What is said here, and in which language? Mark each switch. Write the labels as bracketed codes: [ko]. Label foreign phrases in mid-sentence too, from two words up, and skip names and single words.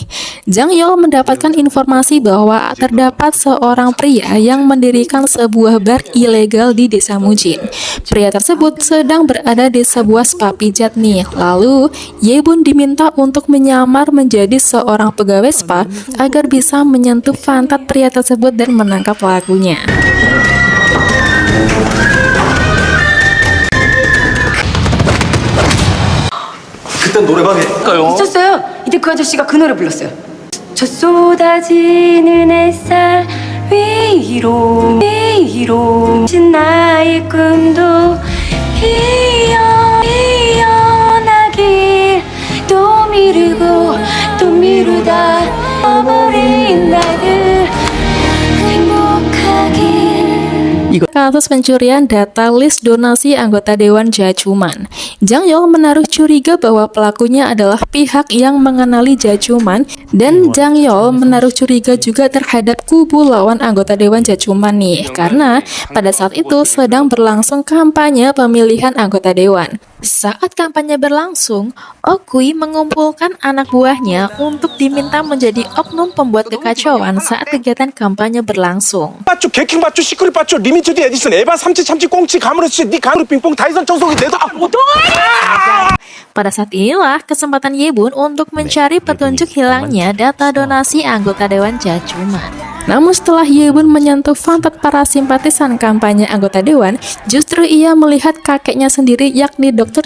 [id] Jang Yeol mendapatkan informasi bahwa terdapat seorang pria yang mendirikan sebuah bar ilegal di Desa Mujin. Pria tersebut sedang berada di sebuah spa pijat nih. Lalu, Yebun diminta untuk menyamar menjadi seorang pegawai spa agar bisa menyentuh pantat pria tersebut dan menangkap pelakunya. [ko] 그땐 노래방에 있었어요. 이때 그 아저씨가 그 노래 불렀어요. 저 쏟아지는 햇살 위로 나의 꿈도 피어나길 또 미루고 또 미루다 어버린 나를 행복하길. [id] Kasus pencurian data list donasi anggota Dewan Jacuman. Jang Yeol menaruh curiga bahwa pelakunya adalah pihak yang mengenali Jacuman, dan Jang Yeol menaruh curiga juga terhadap kubu lawan anggota Dewan Jacuman nih, karena pada saat itu sedang berlangsung kampanye pemilihan anggota Dewan. Saat kampanye berlangsung, Okui mengumpulkan anak buahnya untuk diminta menjadi oknum pembuat kekacauan saat kegiatan kampanye berlangsung. [ko] 빠쭈 개킹 빠쭈 시크릿 빠쭈 리미티드 에디슨 에바 삼치 참치 꽁치 가무르치 니 가무르 빙뽕 다이선 청소기 내서 [id] Pada saat inilah kesempatan Yebun untuk mencari petunjuk hilangnya data donasi anggota Dewan Jacuman. Namun setelah Yebun menyentuh pantat para simpatisan kampanye anggota Dewan, justru ia melihat kakeknya sendiri yakni Dr.